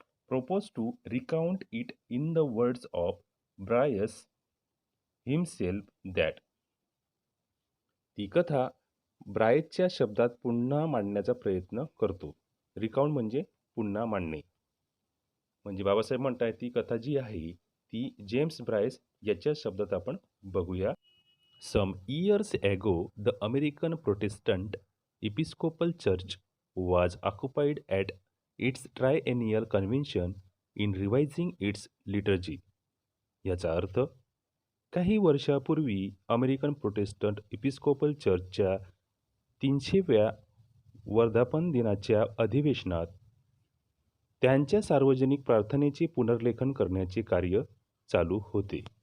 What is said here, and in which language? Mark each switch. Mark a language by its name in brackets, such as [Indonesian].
[English] proposed to recount it in the words of Bryce himself that [Marathi] ती कथा ब्रायसच्या शब्दात पुन्हा मांडण्याचा प्रयत्न करतो. रिकाउंट म्हणजे पुन्हा मांडणे. म्हणजे बाबासाहेब म्हणताय ती कथा जी आहे ती जेम्स ब्रायस याच्या शब्दात आपण बघूया. [English] Some years ago, the American Protestant Episcopal Church was occupied at its triennial convention in revising its liturgy. [Marathi] याचा अर्थ काही वर्षापूर्वी अमेरिकन प्रोटेस्टंट एपिस्कोपल चर्चच्या 300व्या वर्धापन दिनाच्या अधिवेशनात त्यांच्या सार्वजनिक प्रार्थनेचे पुनर्लेखन करण्याचे कार्य चालू होते.